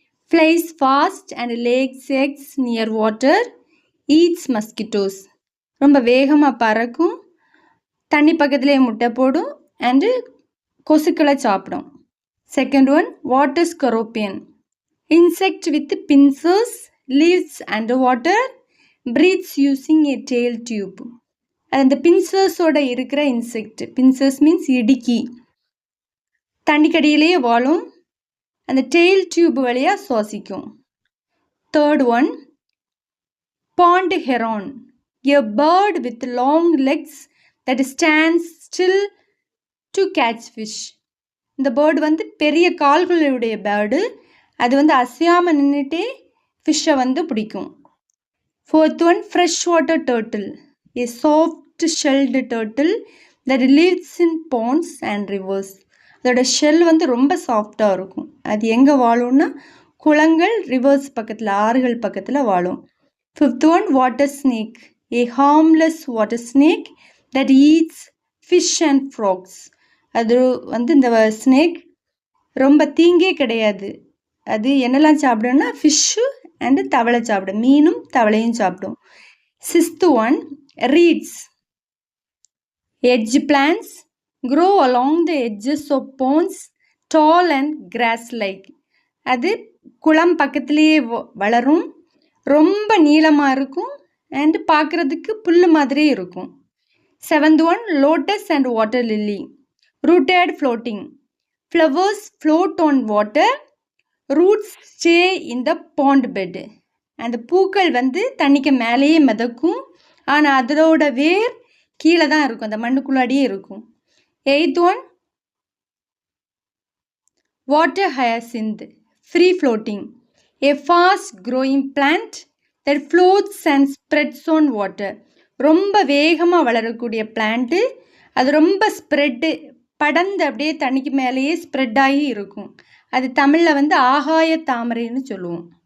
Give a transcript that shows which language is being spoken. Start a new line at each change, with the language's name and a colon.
English: Flies fast and lays eggs near water. Eats mosquitoes.
Tamil: ரொம்ப வேகமாக பறக்கும், தண்ணி பக்கத்துலேயே முட்டை போடும் அண்டு கொசுக்களை சாப்பிடும்.
English: Second one, water scorpion. Insect with pincers, lives underwater, breathes using a tail tube.
Tamil: அந்த பின்சர்ஸோட இருக்கிற இன்செக்ட், பின்சர்ஸ் மீன்ஸ் இடுக்கி, தண்ணிக்கடியிலேயே வாழும், அந்த டெயில் டியூப் வழியாக சுவாசிக்கும்.
English: Third one, pond heron. A bird with long legs that stands still to catch fish.
Tamil: இந்த bird வந்து பெரிய கால்களுடைய bird, அது வந்து அசையாமல் நின்றுட்டே ஃபிஷ்ஷை வந்து பிடிக்கும்.
English: Fourth one, fresh water turtle. A soft shelled turtle that lives in ponds and rivers.
Tamil: அதோட ஷெல் வந்து ரொம்ப சாஃப்டாக இருக்கும். அது எங்கே வாழும்னா குளங்கள், ரிவர்ஸ் பக்கத்தில், ஆறுகள் பக்கத்தில் வாழும்.
English: Fifth one, water snake. A harmless water snake that eats fish and frogs.
Tamil: அது வந்து இந்த ஸ்னேக் ரொம்ப தீங்கே கிடையாது. அது என்னெல்லாம் சாப்பிடும்னா ஃபிஷ்ஷு அண்டு தவளை சாப்பிடும், மீனும் தவளையும் சாப்பிடும்.
English: Sixth one, reeds. Edge plants grow along the edges of ponds, tall and grass-like.
Tamil: அது குளம் பக்கத்துலேயே வளரும், ரொம்ப நீளமாக இருக்கும் அண்டு பார்க்குறதுக்கு புல் மாதிரி இருக்கும்.
English: Seventh one, lotus and water lily. Rooted floating. Flowers float on water. Roots stay in the pond bed.
Tamil: அந்த பூக்கள் வந்து தண்ணிக்கு மேலேயே மிதக்கும், ஆனால் அதோட வேர் கீழே தான் இருக்கும், அந்த மண்ணுக்குள்ளாடியே இருக்கும்.
English: Eighth one, water hyacinth. Free floating. A fast growing plant that floats and spreads on water.
Tamil: ரொம்ப வேகமாக வளரக்கூடிய பிளான்ட்டு, அது ரொம்ப ஸ்ப்ரெட்டு, படர்ந்து அப்படியே தண்ணிக்கு மேலேயே ஸ்ப்ரெட் ஆகி இருக்கும். அது தமிழில் வந்து ஆகாய தாமரைன்னு சொல்லுவோம்.